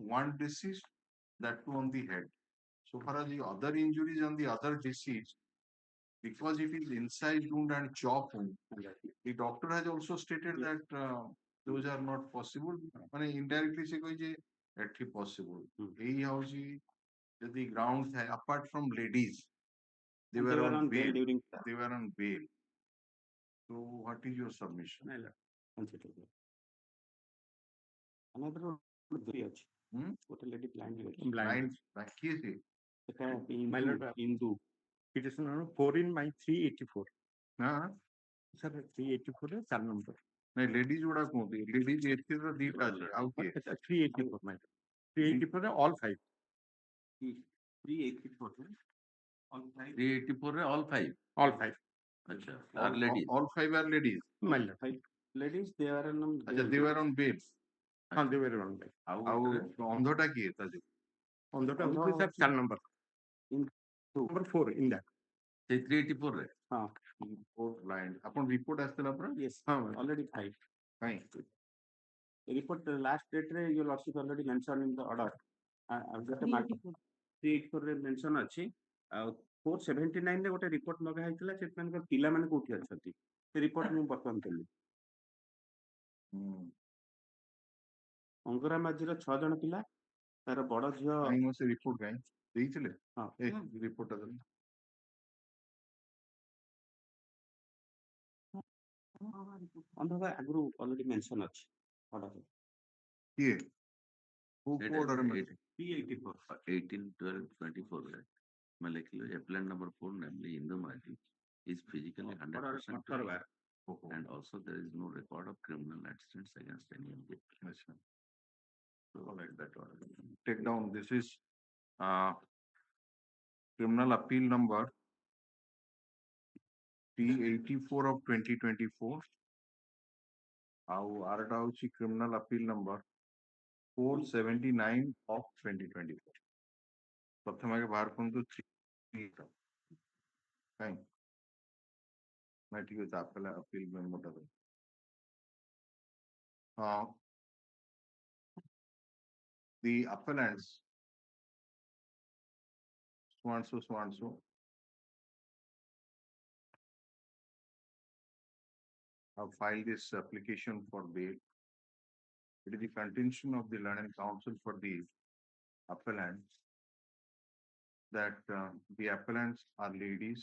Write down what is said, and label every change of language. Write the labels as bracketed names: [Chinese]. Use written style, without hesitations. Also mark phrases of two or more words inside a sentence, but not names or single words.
[English] one disease that too on the head so far as the other injuries on the other disease because it is inside wound and chop wound the doctor has also stated that those are not possible ମାନେ indirectly se [Odia] କହିଛି ଏଠି [English] possible [Odia] ଏଇ ହଉଛି ଯଦି [English] ground ଥାଏ apart from ladies they were on bail during they were on bail so what is your submission [Odia] another ଅଛି ଗୋଟେ [English] lady blind [Odia] blind କିଏ ସେ [English] ସେଟା ଇନ୍ଦୁ petition number 4 in my 384 [Odia] ହଁ sir 384 ରେ 4 ନମ୍ବର ନାଇଁ ଲେଡିଜ ଗୁଡା କୁହନ୍ତି ଲେଡିଜ ଏଥିରେ ଦିଟା ଅଛି ଆଉ କିଏ [English] 384 my 384 ରେ all 5 384 ରେ all 5 384 ରେ all 5 अच्छा are ladies all 5 are ladies my ladies they are on अच्छा they were on bail ହଁ they were on bail [Odia] ଆଉ ଅନ୍ଧଟା କିଏ ତା ଯୋଉ ଅନ୍ଧଟା ହଉଛି sir 4 ନମ୍ବର [English] number 4 in that [Odia] ସେଇ 384 ରେ ହଁ blind ଆପଣ ରିପୋର୍ଟ ଆସିଥିଲା ପରା [English] yes ହଁ already 5 [Odia] କାଇଁ [English] report last date [Odia] ରେ [English] your lordship already mentioned in the order I've got a mark [Odia] 384 ରେ mention ଅଛି ଆଉ 479 ରେ ଗୋଟେ ରିପୋର୍ଟ ମଗା ହେଇଥିଲା ସେଥିପାଇଁ ପିଲାମାନେ କୋଉଠି ଅଛନ୍ତି ସେ ରିପୋର୍ଟ ମୁଁ ବର୍ତ୍ତମାନ ଦେଲି ଅଙ୍ଗରା ମାଝିର 6 ଜଣ ପିଲା ତାର ବଡ ଝିଅ କାଇଁ ମୋ ସେ ରିପୋର୍ଟ କାଇଁ ଦେଇଥିଲେ ହଁ ଏ ରିପୋର୍ଟଟା ଦେଲେ ଅନ୍ଧକା ଆଗରୁ [English] already mention [Odia] ଅଛି ଅର୍ଡର କିଏ କୋଉ ଅର୍ଡର 384 [English] 18 12 24 ରେ [Hindi] मैं लिख लो [English] appellant number 4 namely Indu Maji is physically 100% and also there is no record of criminal accidents against any of them. So like that order. Take down this is criminal appeal number T84 of 2024 [Odia] ଆଉ ଆରଟା ହଉଛି [English] criminal appeal number 479 of 2024 [Odia] ପ୍ରଥମେ ଆଗେ ବାହାର କରନ୍ତୁ 3 କାଇଁ ନା ଠିକ ଅଛି ଆପେଲ appeal ମେମୋଟା ଦେବେ ହଁ [English] the appellants so and so have filed this application for bail. It is the contention of the learned counsel for the appellants that the appellants are ladies.